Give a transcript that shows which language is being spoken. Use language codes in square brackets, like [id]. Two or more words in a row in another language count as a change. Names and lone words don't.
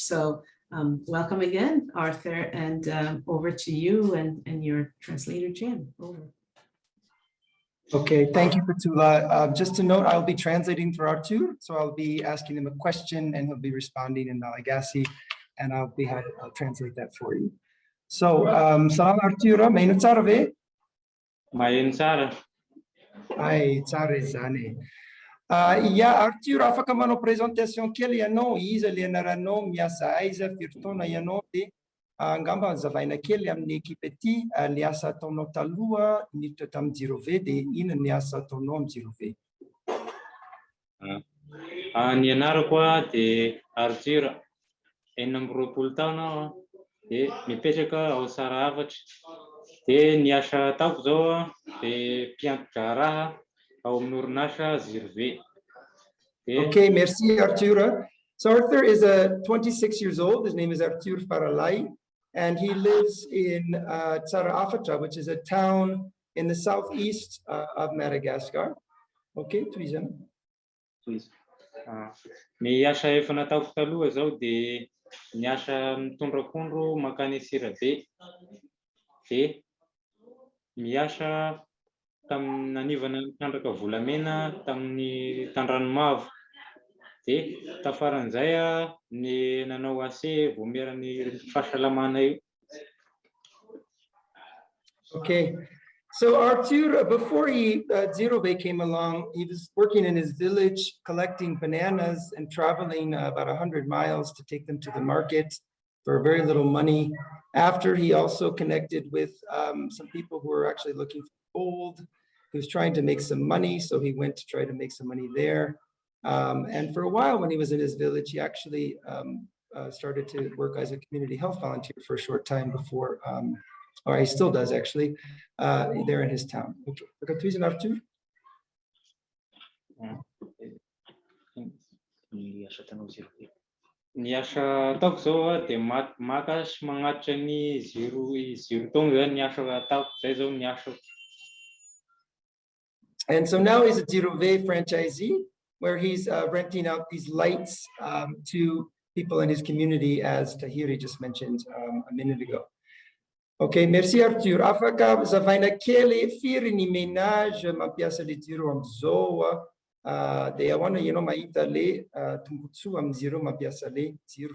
[en] So welcome again, Arthur, and over to you and your translator, Jim. Over. Okay, thank you, Petula. Just to note, I'll be translating for Artur, so I'll be asking him a question and he'll be responding in Malagasy, and I'll translate that for you. So, salam Artur, [mg] maino tsara ve? Maino tsara. Ai, tsara zany. Ia, Artur, afaka manao présentation kely ianao, iza le anaranao, miasa aiza, firy taona ianao, de angamba zavaina kely amin'ny ekipa ety, le asa ataonao taloha niditra tamin'ny GYEO de inona ny asa ataonao amin'ny GYEO? Ny anarako de Artur, 24 taona de mipetraka ao Sarahafatra. De ny asa ataoko zao de mpianatra raha ao amin'ny orinasa GYEO. [en] Okay, merci Artur. So Arthur is 26 years old. His name is Artur Faralai, and he lives in Tsarafatra, which is a town in the southeast of Madagascar. Okay, Tuizan. Please. [mg] Ny asa efa nataoko taloha zao de ny asa mitondra akondro makany Sirabe. De miasa tamin'ny nanivana tandraka volamena tamin'ny Tandranomavo. De tafaran'izay ny nanao ase voameran'ny fahasalamana io. [en] Okay, so Artur, before GYEO came along, he was working in his village collecting bananas and traveling about 100 miles to take them to the market for very little money. After, he also connected with some people who were actually looking for gold. He was trying to make some money, so he went to try to make some money there. And for a while, when he was in his village, he actually started to work as a community health volunteer for a short time before, or he still does actually, there in his town. Okay, Artur? [mg] Ny asa ataoko zao de maka sy magnatitra ny zero taona zany ny asa ataoko, zay zao ny asa. [en] And so now he's a GYEO franchisee, where he's renting out these lights to people in his community, as Tahiri just mentioned a minute ago. Okay, merci Artur. [mg] Afaka zavaina kely firy ny ménage mampiasa le GYEO am'izao de awana mahita le tombotsoa amin'ny GYEO mampiasa le GYEO.